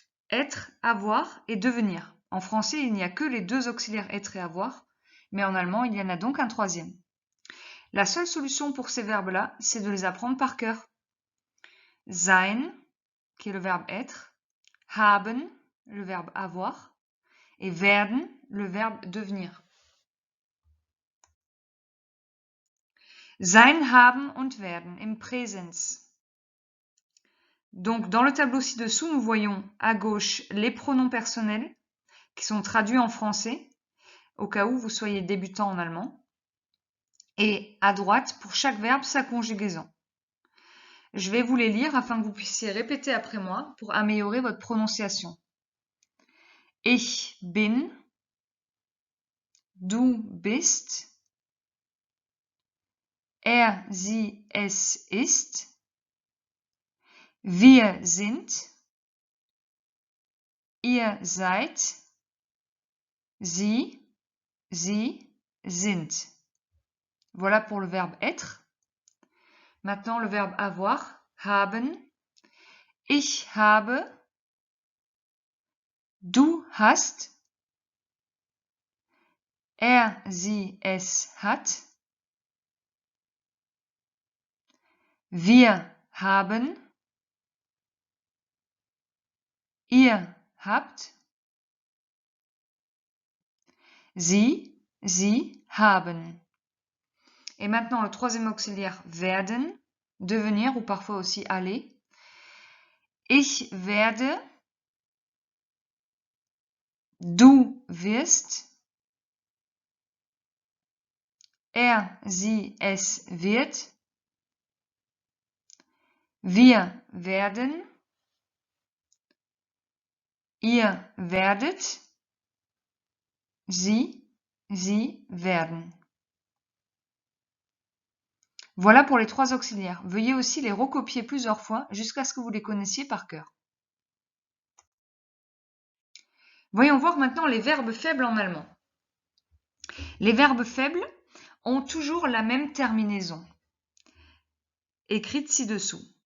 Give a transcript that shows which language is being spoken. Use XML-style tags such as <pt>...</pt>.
<fr>Être, avoir et devenir. En français, il n'y a que les deux auxiliaires être et avoir, mais en allemand, il y en a donc un troisième. La seule solution pour ces verbes-là, c'est de les apprendre par cœur. Sein, qui est le verbe être, haben, le verbe avoir, et werden, le verbe devenir.</fr> <de>Sein, haben und werden im Präsens.</de> <fr>Donc, dans le tableau ci-dessous, nous voyons à gauche les pronoms personnels qui sont traduits en français, au cas où vous soyez débutant en allemand, et à droite, pour chaque verbe, sa conjugaison. Je vais vous les lire afin que vous puissiez répéter après moi pour améliorer votre prononciation.</fr> <de>Ich bin, du bist, sie, es ist, wir sind, ihr seid, sie sind.</de> <fr>Voilà pour le verbe être. Maintenant le verbe avoir, haben.</fr> <de>Ich habe, du hast, sie, es hat. Wir haben, ihr habt. Sie haben.</de> <fr>Et maintenant le troisième auxiliaire werden, devenir ou parfois aussi aller.</fr> <de>Ich werde, du wirst, sie, es wird. Wir werden, ihr werdet, sie werden.</de> <fr>Voilà pour les trois auxiliaires. Veuillez aussi les recopier plusieurs fois jusqu'à ce que vous les connaissiez par cœur. Voyons voir maintenant les verbes faibles en allemand. Les verbes faibles ont toujours la même terminaison, écrite ci-dessous.</fr>